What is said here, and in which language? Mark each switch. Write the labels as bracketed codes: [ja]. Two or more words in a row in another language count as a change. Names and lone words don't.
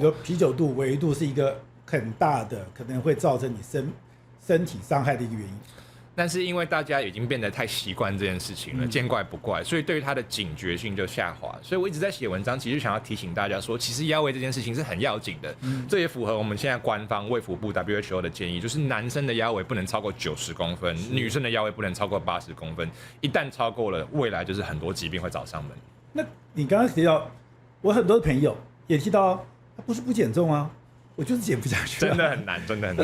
[zh] 你說啤酒肚、圍肚是一個很大的，可能會造成你身體傷害的一個原因。但是因為大家已經變得太習慣這件事情了，見怪不怪，所以對於它的警覺性就下滑。所以我一直在寫文章，其實想要提醒大家說，其實腰圍這件事情是很要緊的。這也符合我們現在官方衛福部 WHO 的建議，就是男生的腰圍不能超過90公分，女生的腰圍不能超過80公分。一旦超過了，未來就是很多疾病會找上門。那你剛剛提到，我很多朋友也提到，他不是不減重啊， 我就是減不下去，真的很難，真的很難，